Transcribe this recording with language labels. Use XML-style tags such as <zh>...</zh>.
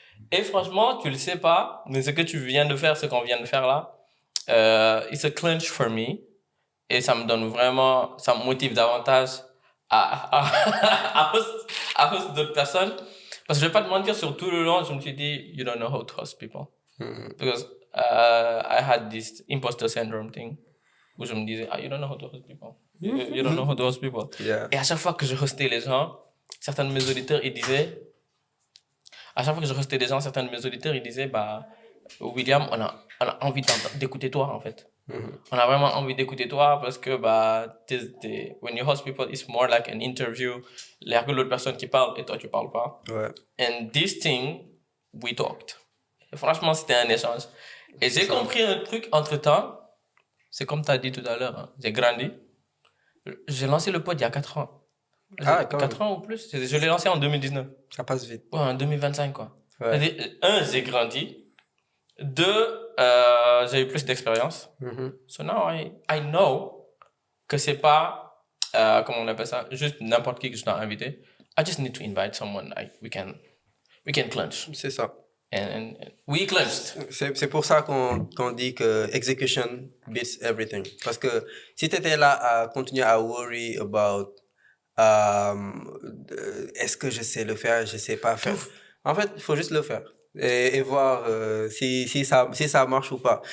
<fr>Et franchement, tu le sais pas, mais ce que tu viens de faire, ce qu'on vient de faire là,</fr> <en>it's a clinch for me.</en> <fr>Et ça me donne vraiment, ça me motive davantage à host d'autres personnes. Parce que je vais pas te mentir, sur tout le long, je me suis dit,</fr> <en>you don't know how to host people. Because I had this imposter syndrome thing,</en> <fr>où je me disais,</fr> <en>you don't know how to host people. You don't know how to host people. Yeah.</en> <fr>Et à chaque fois que je hostais les gens, certains de mes auditeurs, ils disaient, bah, William, on a envie d'écouter toi, en fait. On a vraiment envie d'écouter toi parce que, bah,</fr> <en>when you host people, it's more like an interview.</en> <fr>Il y a que l'autre personne qui parle et toi, tu parles pas. Ouais.</fr> <en>And this thing, we talked.</en> <fr>Et franchement, c'était un échange. Et j'ai compris un truc entre-temps. C'est comme tu as dit tout à l'heure, hein, j'ai grandi. J'ai lancé le pod il y a 4 ans. 4 ans ou plus. Je l'ai lancé en 2019. Ça passe vite. Ouais, en 2025, quoi. Ouais. J'ai grandi. 2, j'ai eu plus d'expérience.</fr> <en>So now I know</en> <fr>que c'est pas, comment on appelle ça, juste n'importe qui que je dois inviter.</fr> <en>I just need to invite someone we can clinch.</en> <fr>C'est ça.</fr> <en>And we clinched.</en> <fr>C'est pour ça qu'on dit que</fr> <en>execution beats everything.</en> <fr>Parce que si tu étais là à continuer à</fr> <en>worry about</en> <fr>est-ce que je sais le faire, je sais pas faire. En fait, il faut juste le faire et voir si ça marche ou pas.</fr>